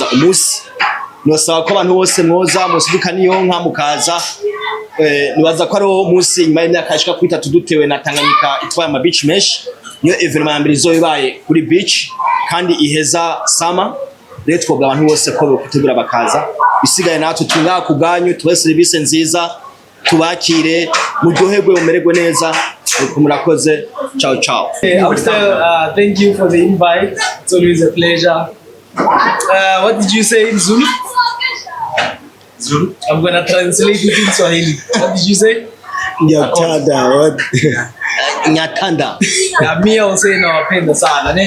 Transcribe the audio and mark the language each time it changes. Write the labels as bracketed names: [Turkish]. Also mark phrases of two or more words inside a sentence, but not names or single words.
[Rundi] umunsi nosaba ko abantu bose mwoza musiduka niyo nka mukaza nibaza ko ari umunsi nyuma y'imyaka ishika kuri 3 dutewe na Tanganyika itwaye ama beach mesh niyo evenement ya mbere izobaye kuri beach kandi iheza sama rero twobwa abantu bose ko gutegura bakaza bisigaye natwe tunga ku bwanyu tuwe service nziza tubakire muryoherwe umererwe neza murakoze [Italian] ciao ciao. [English] Thank you for the invite. It's always a pleasure. What did you say in Zulu? Zulu. I'm gonna translate it in Swahili. What did you say? Nyatanda. What? Nyatanda. Yeah, me also say no [Swahili] napenda sana [English] ne.